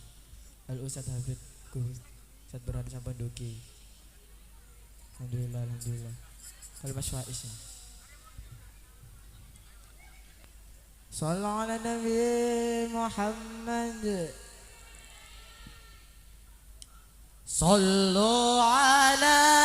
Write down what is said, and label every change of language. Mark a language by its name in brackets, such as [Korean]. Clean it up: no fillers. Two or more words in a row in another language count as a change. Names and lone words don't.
[Javanese] Al Ustad Hafid Ustad Burhan sampun duki. [Arabic] الحمد لله، الحمد لله. [Indonesian] Kalau Mas Faiz ya. [Arabic] صلى الله على نبي محمد. صلوا على